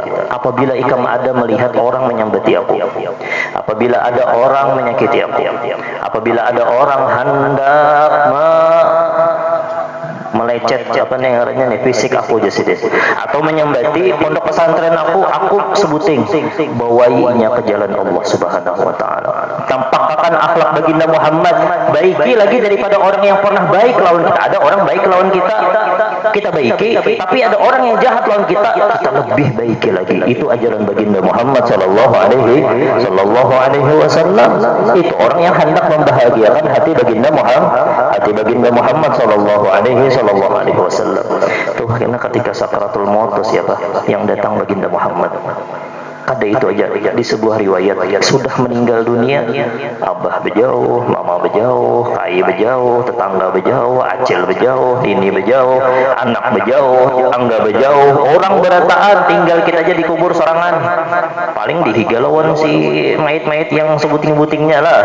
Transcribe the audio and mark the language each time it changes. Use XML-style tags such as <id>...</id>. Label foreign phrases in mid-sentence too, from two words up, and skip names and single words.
<bjn>Apabila ikam ada melihat orang menyambati aku, apabila ada orang menyakiti aku, apabila ada orang hendak melecet fisik aku jasidin atau menyambati pondok pesantren aku sebuting bawainya ke jalan Allah</bjn> <ar>سبحانه وتعالى.</ar> <bjn>Tampakkan akhlak baginda Muhammad baiki lagi daripada orang yang pernah baik lawan kita. Ada orang baik lawan kita baiki, tapi ada orang yang jahat lawan kita lebih baiki lagi. Itu ajaran baginda Muhammad</bjn> <ar>صلى الله عليه وسلم.</ar> <bjn>Itu orang yang hendak membahagiakan hati baginda Muhammad</bjn> <ar>صلى الله عليه وسلم.</ar> <bjn>Tuh karena ketika sakaratul maut siapa yang datang baginda Muhammad. Kada itu aja di sebuah riwayat sudah meninggal dunia, abah bejauh, mama bejauh, kai bejauh, tetangga bejauh, acil bejauh, ini bejauh, anak bejauh, angga bejauh, orang berataan, tinggal kita aja dikubur sorangan. Paling dihigalauan si mayit-mayit yang sebuting-butingnya lah.</bjn>